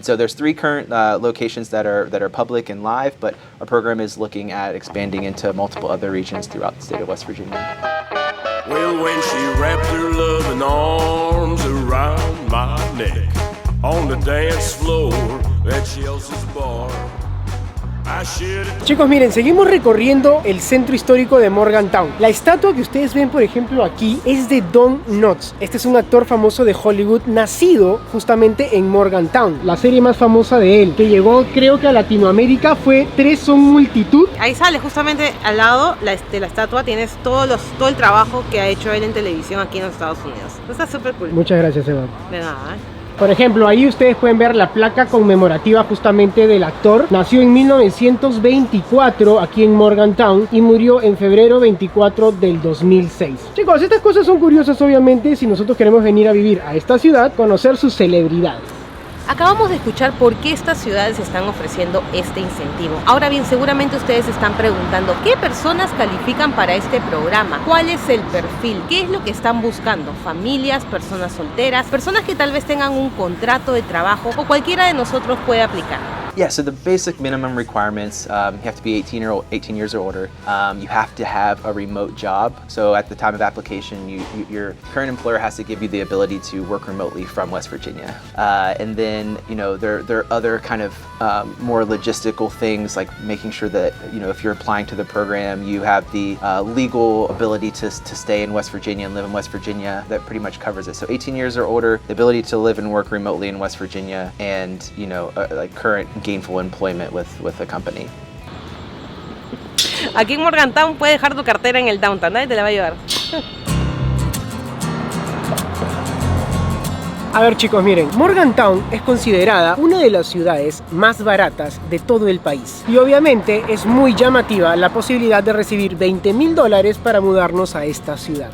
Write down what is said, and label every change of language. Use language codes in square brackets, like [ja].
[en] So there's 3 current locations that are public and live, but our program is looking at expanding into multiple other regions throughout the state of West Virginia. Well, when she wrapped her loving arms around my neck on the dance floor at Chelsea's bar, I shared it. [es] Chicos, miren, seguimos recorriendo el centro histórico de Morgantown. La estatua que ustedes ven, por ejemplo, aquí es de Don Knotts. Este es un actor famoso de Hollywood, nacido justamente en Morgantown, la serie más famosa de él, que llegó, creo que a Latinoamérica, fue 3 son multitud. Ahí sale justamente al lado de la estatua, tienes todo el trabajo que ha hecho él en televisión aquí en los Estados Unidos. Está súper cool. Muchas gracias, Eva. De nada, Por ejemplo, ahí ustedes pueden ver la placa conmemorativa justamente del actor. Nació en 1924 aquí en Morgantown y murió en febrero 24 del 2006. Chicos, estas cosas son curiosas obviamente si nosotros queremos venir a vivir a esta ciudad, conocer sus celebridades. Acabamos de escuchar por qué estas ciudades están ofreciendo este incentivo. Ahora bien, seguramente ustedes se están preguntando ¿qué personas califican para este programa? ¿Cuál es el perfil? ¿Qué es lo que están buscando? ¿Familias, personas solteras, personas que tal vez tengan un contrato de trabajo o cualquiera de nosotros puede aplicar? [en] Yeah, so the basic minimum requirements, you have to be 18 years or older. You have to have a remote job. So at the time of application, your current employer has to give you the ability to work remotely from West Virginia. And then, there are other kind of more logistical things like making sure that, if you're applying to the program, you have the legal ability to stay in West Virginia and live in West Virginia. That pretty much covers it. So 18 years or older, the ability to live and work remotely in West Virginia, and, like current gainful employment with a company. [es] Aquí en Morgantown puedes dejar tu cartera en el downtown, nadie te la va a llevar. A ver chicos, miren, Morgantown es considerada una de las ciudades más baratas de todo el país. Y obviamente es muy llamativa la posibilidad de recibir $20,000 para mudarnos a esta ciudad.